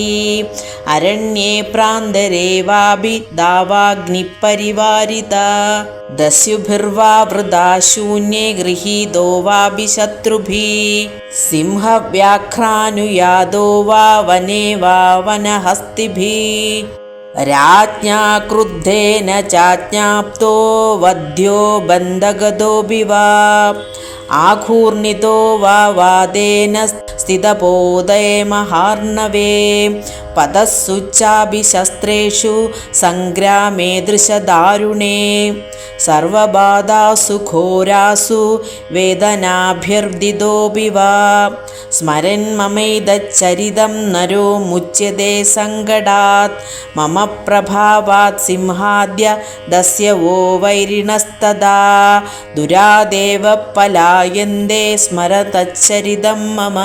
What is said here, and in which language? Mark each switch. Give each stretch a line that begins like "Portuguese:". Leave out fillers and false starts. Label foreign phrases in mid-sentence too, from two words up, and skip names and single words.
Sanskrit: അരണ്യേ പ്രാന്തരേ വാപി ദാവാഗ്നിപരിവാരിതാ. ദസ്യുഭിർവാ വൃഥാ ശൂന്യേ ഗൃഹീതോ വാപി ശത്രുഭിः. സിംഹവ്യാഘ്രാനുയാതോ വാ വനേ വാ വനഹസ്തിഭിः. राज्ञा क्रुद्धेन चाज्ञाप्तो वध्यो बन्धगतोऽपि वा आघूर्णितो वा वादेन स्थितपोदे महार्णवे पतस्सुच्चाभिशस्त्रेषु सङ्ग्रामे दृशदारुणे सर्वबाधासु घोरासु वेदनाभ्यर्दितोऽपि वा स्मरन् ममैतच्चरितं नरो मुच्यते सङ्कटात् मम प्रभावात् सिंहाद्य दस्य वो वैरिणस्तदा दुरादेव पलायन्ते स्मर तच्चरितं मम।